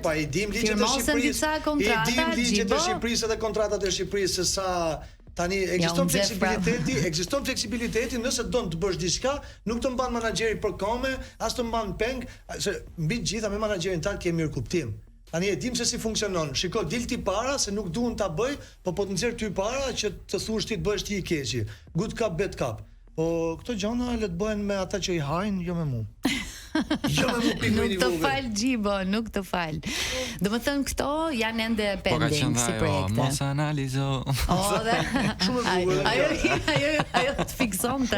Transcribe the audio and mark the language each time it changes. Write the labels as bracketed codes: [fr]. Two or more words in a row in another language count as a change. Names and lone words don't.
[sq] pa i dim ligjet e Shqipërisë. I dim ligjet e Shqipërisë dhe kontratat e Shqipërisë se sa tani ekziston fleksibiliteti, nëse don të bësh diçka, nuk të mban menaxheri për kome, as të mban peng, se mbi të gjitha me menaxherin tan ke mirë kuptim. Tani e dim se si funksionon. Shiko, dil ti para se nuk duan ta bëj, po të nxjerr ty para që të thuash ti të bëhesh ti i keqi. [en] Good cup, bad cup. [sq] Po këto gjëra le të bëhen me ata që i hajnë, jo me mua. Nuk të fal Gjibo, nuk të fal. Domethënë këto janë ende pending si projekte. Mos analizo. Ajo të fiksonte.